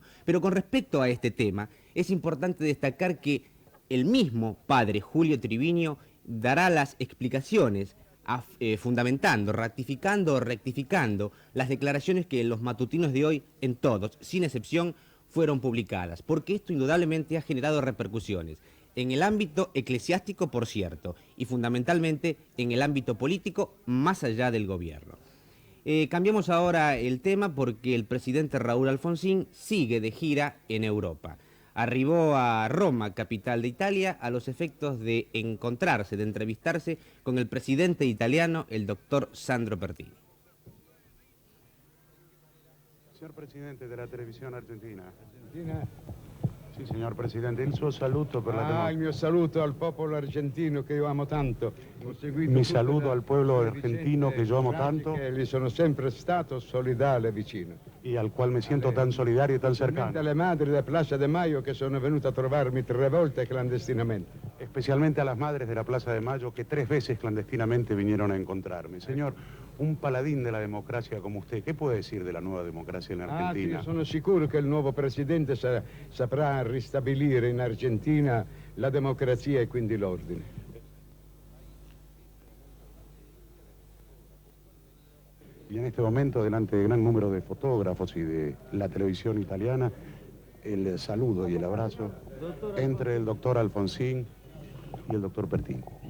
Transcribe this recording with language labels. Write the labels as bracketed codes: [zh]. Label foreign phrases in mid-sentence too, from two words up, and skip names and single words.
[es] Pero con respecto a este tema, es importante destacar que el mismo padre Julio Triviño dará las explicaciones fundamentando, ratificando o rectificando las declaraciones que en los matutinos de hoy, en todos, sin excepción, fueron publicadas, porque esto indudablemente ha generado repercusiones en el ámbito eclesiástico, por cierto, y fundamentalmente en el ámbito político, más allá del gobierno. Cambiamos ahora el tema porque el presidente Raúl Alfonsín sigue de gira en Europa. Arribó a Roma, capital de Italia, a los efectos de encontrarse, de entrevistarse con el presidente italiano, el doctor Sandro Pertini. [it] Signor Presidente della televisione argentina. Sì, signor Presidente, il suo saluto per la il mio saluto al popolo argentino che io amo tanto. [es] Mi saludo al pueblo argentino [it] che io amo tanto. Che gli sono sempre stato solidale vicino. [es] Y al cual me siento tan solidario y tan cercano. [it] Alle madri della Plaza de Mayo che sono venute a trovarmi 3 volte clandestinamente. [es] Especialmente a las madres de la Plaza de Mayo que 3 veces clandestinamente vinieron a encontrarme. Señor, un paladín de la democracia como usted, ¿qué puede decir de la nueva democracia en Argentina? [it] Io sono sicuro che il nuovo presidente saprà ristabilire in Argentina la democrazia e quindi l'ordine. [es] Y en este momento, delante de gran número de fotógrafos y de la televisión italiana, el saludo y el abrazo entre el doctor Alfonsín y el doctor Pertini.